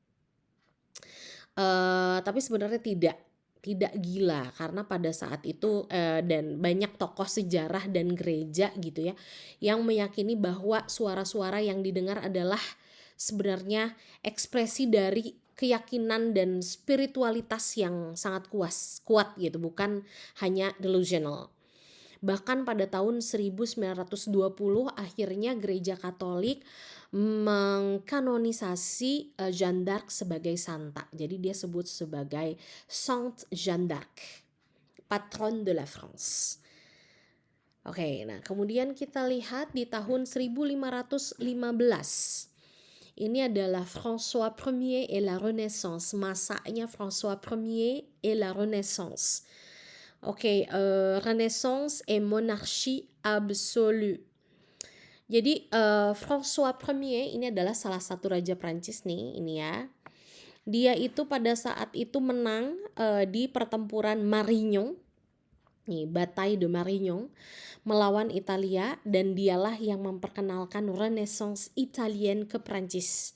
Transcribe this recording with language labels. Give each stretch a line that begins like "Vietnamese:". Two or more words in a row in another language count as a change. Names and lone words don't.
Indonesian: Tapi sebenarnya tidak gila, karena pada saat itu dan banyak tokoh sejarah dan gereja gitu ya yang meyakini bahwa suara-suara yang didengar adalah sebenarnya ekspresi dari keyakinan dan spiritualitas yang sangat kuat gitu, bukan hanya delusional. Bahkan pada tahun 1920 akhirnya gereja Katolik mengkanonisasi Jeanne d'Arc sebagai santa. Jadi dia sebut sebagai Sainte Jeanne d'Arc,
French: patronne de la France.
Indonesian: Oke, nah kemudian kita lihat di tahun 1515. Ini adalah
French: François Ier et la Renaissance, masanya François Ier et la Renaissance. Oke, Renaissance et monarchie absolue.
Indonesian: Jadi François Ier ini adalah salah satu raja Prancis nih, ini ya. Dia itu pada saat itu menang di pertempuran Marignan, nih Bataille de Marignan, melawan Italia, dan dialah yang memperkenalkan
French: Renaissance Italienne
Indonesian: ke Prancis.